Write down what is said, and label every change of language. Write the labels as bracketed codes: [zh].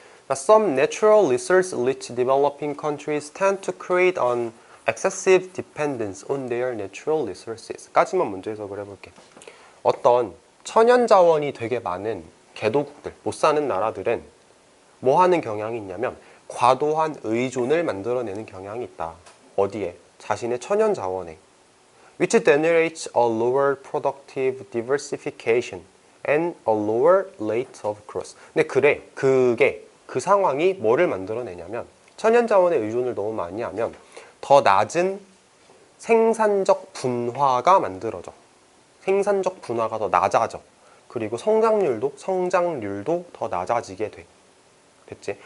[en] Some natural resource-rich developing countries tend to create an excessive dependence on their natural resources. [ko] 까지만 먼저 해석을 해볼게. 어떤 천연 자원이 되게 많은 개도국들, 못 사는 나라들은 뭐 하는 경향이 있냐면 과도한 의존을 만들어내는 경향이 있다. 어디에? 자신의 천연 자원에. [en] Which generates a lower productive diversification and a lower rate of growth. [ko] 근데 그게 그 상황이 뭐를 만들어내냐면, 천연 자원에 의존을 너무 많이 하면 더 낮은 생산적 분화가 만들어져. 생산적 분화가 더 낮아져. 그리고 성장률도 더 낮아지게 돼. 됐지?